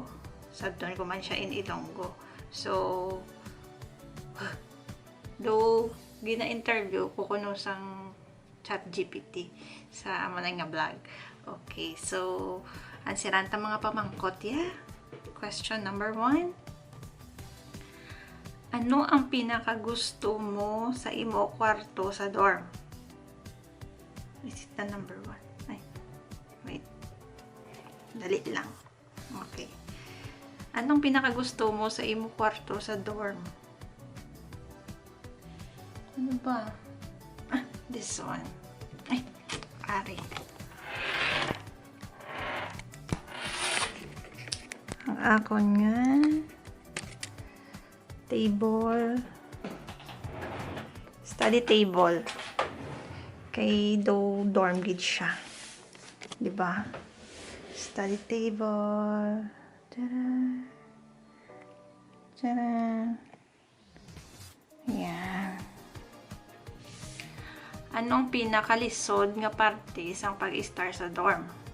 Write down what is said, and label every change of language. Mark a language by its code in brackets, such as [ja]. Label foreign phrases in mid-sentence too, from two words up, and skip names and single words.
[hil] Sabton ko man siya in Ilonggo. So, do gina-interview ko kuno sang ChatGPT sa manay nga vlog. Okay, so ansiranta mga pamangkot ya. [en] Question number 1. [hil] Ano ang pinakagusto mo sa imo kwarto sa dorm? [en] Is it the number 1? Ay, wait. [hil] Dali lang. Okay. Anong pinakagusto mo sa imo kwarto sa dorm? [tl] Ano ba? [en] This one. [hil] Ay, ari. Ang akon nga [en] table, study table, [hil] kay dorm gid siya, di ba? [en] Study table, tada, tada, yan. [hil] Anong pinakalisod nga parte sang pag-start sa dorm?